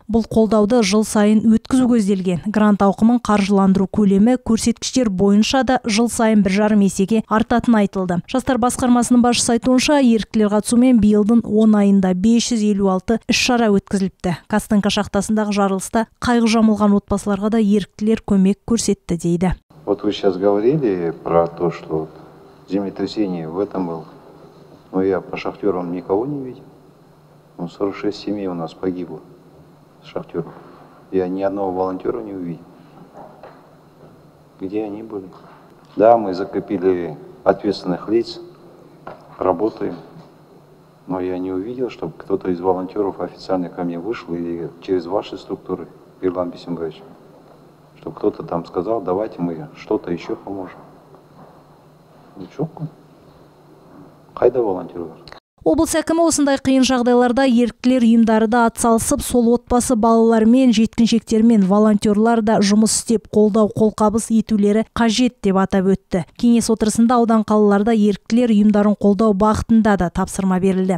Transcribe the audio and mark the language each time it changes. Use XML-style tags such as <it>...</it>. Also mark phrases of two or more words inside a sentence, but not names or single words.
<kk>Бұл қолдауды жыл сайын өткізу көзделген. Грант ауқымын қаржыландыру көлемі көрсеткіштер бойынша да жыл сайын 1,5 есеге артатын айтылды. Жастар басқармасының басшысы айтуынша, еріктілер қатысуымен биылдың 10 айында 556 іс-шара өткізіліпті. Кастынка шахтасындағы жарылыста қайғы жамылған отбасыларға да еріктілер көмек көрсетті дейді.</kk> <ru>Вот вы сейчас говорили про то, что землетрясение в этом было. Но я по шахтерам никого не видел. 46 семей у нас погибло шахтеров. Я ни одного волонтера не увидел. Где они были? Да, мы закрепили ответственных лиц, работаем, но я не увидел, чтобы кто-то из волонтеров официально ко мне вышел или через ваши структуры, Ерлан Бисимбаевич, чтобы кто-то там сказал, давайте мы что-то еще поможем. Ну что?</ru> <kk>Қайда волонтерлар? Облыс әкімі осындай қиын жағдайларда еріктілер ұйымдары да атсалысып, сол отбасы балалармен, жеткіншектермен волонтерлар да жұмыс істеп, қолдау, қолқабыс етулері қажет деп атап өтті. Кеңес отырысында аудан қалаларда еріктілер ұйымдарын қолдау бағытында да тапсырма берілді.</kk>